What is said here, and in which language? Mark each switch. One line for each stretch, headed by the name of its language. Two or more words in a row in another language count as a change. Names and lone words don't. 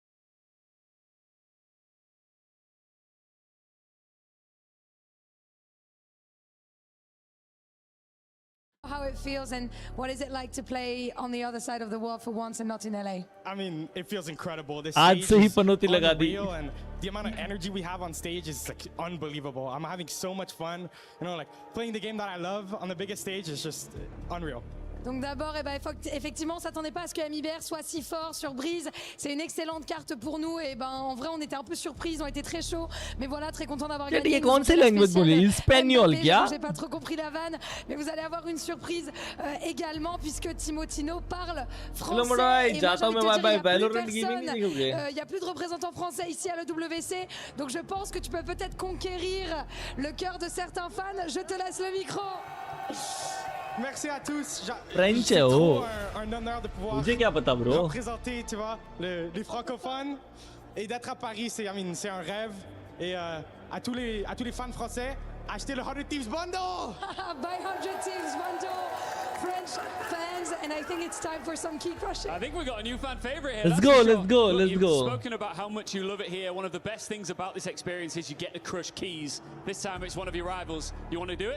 English: How it feels and what is it like to play on the other side of the world for once and not in LA? I mean, it feels incredible. This
Hindi: आज
English: stage
Hindi: से ही
English: is
Hindi: पनौती लगा दी.
English: unreal, and the amount of energy we have on stage is like unbelievable. I'm having so much fun. You know, like playing the game that I love on the biggest stage is just unreal.
French: Donc d'abord, effectivement, on s'attendait pas à ce que MIBR soit si fort sur Brise. C'est une excellente carte pour nous. Et en vrai, on était un peu surpris. Ils ont été très chauds. Mais voilà, très content d'avoir gagné.
Hindi: ये कौन सी language बोली? Espagnol क्या?
French: J'ai pas trop compris la vanne, mais vous allez avoir une surprise également puisque Timotino parle français. Et moi, j'ai envie de te dire, il y a plus de représentants français ici à l'EWC. Donc je pense que tu peux peut-être conquérir le cœur de certains fans. Je te laisse le micro. Merci à tous.
English: French
French: C'est
Hindi: है
French: trop
Hindi: वो.
French: un honneur de pouvoir
Hindi: मुझे क्या पता,
English: bro.
French: représenter, tu vois, les francophones et d'être à Paris, c'est un rêve. Et à tous les fans français, achetez le 100 Thieves Bundle.
English: Buy 100 Thieves Bundle, French fans, and I think it's time for some key crushing. I think we got a new fan favorite here. Let's that's go, for sure. let's go, Look, let's you've go. spoken about how much you love it here. One of the best things about this experience is you get to crush keys. This time it's one of your rivals. You want to do it?